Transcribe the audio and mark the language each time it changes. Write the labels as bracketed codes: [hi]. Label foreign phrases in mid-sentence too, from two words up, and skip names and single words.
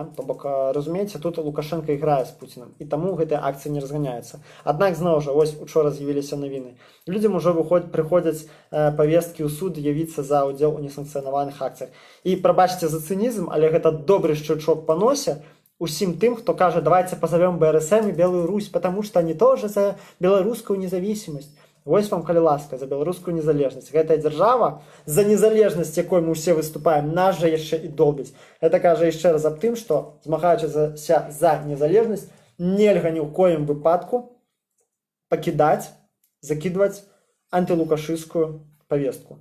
[be] То бок, разумееце, тут Лукашенко іграе з Пуціным, і таму гэтыя акцыі не разганяюцца. Аднак зноў жа, вось учора з'явіліся навіны, людзям ужо прыходзяць павесткі ў суд явіцца за ўдзел у несанкцыянаваных акцыях. І прабачце за цынізм, але гэта добры шчычок па носе усім тым, хто кажа, [ru] давайте позовем БРСМ и Белую Русь, потому что они тоже за беларускую независимость. [be] Вось вам, калі ласка, за беларускую незалежнасць. Гэтая дзяржава, за незалежнасць, якой мы ўсе выступаем, нас жа яшчэ і добіць. Гэта кажа яшчэ раз аб тым, што, змагаючыся за незалежнасць, нельга ні ў коім выпадку пакідаць, закідваць антылукашысцкую павестку.